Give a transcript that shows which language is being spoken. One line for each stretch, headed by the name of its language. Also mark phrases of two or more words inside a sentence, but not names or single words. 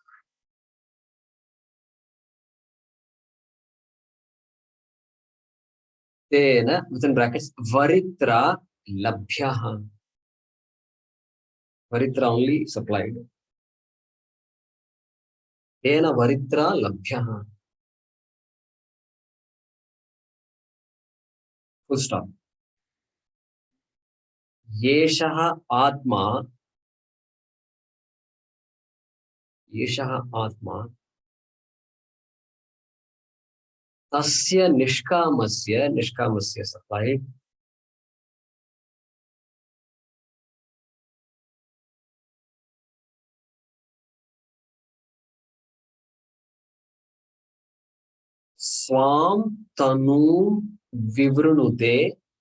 Sanskrit: Tena,
English: within brackets,
Sanskrit: वरित्र लभ्यः. Varitra
English: only supplied.
Sanskrit: तेन वरित्र लभ्यः.
English: Full stop.
Sanskrit: येषः आत्मा. येषः आत्मा. तस्य निष्कामस्य. Nishkamasya supplied. स्वां तनु विवृणुते.